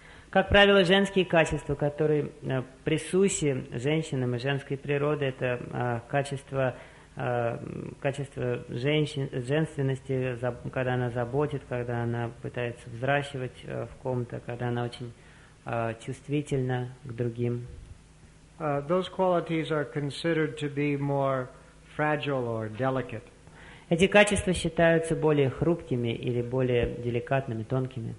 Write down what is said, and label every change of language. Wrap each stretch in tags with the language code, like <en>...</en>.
<ru>Как правило, женские качества, которые присущи женщинам и женской природе, это качества. Качество женственности, когда она заботит, когда она пытается взращивать в ком-то, когда она очень чувствительна к другим.</ru> <en>Those qualities are considered to be more fragile or delicate.</en> <ru>Эти качества считаются более хрупкими или более деликатными, тонкими.</ru>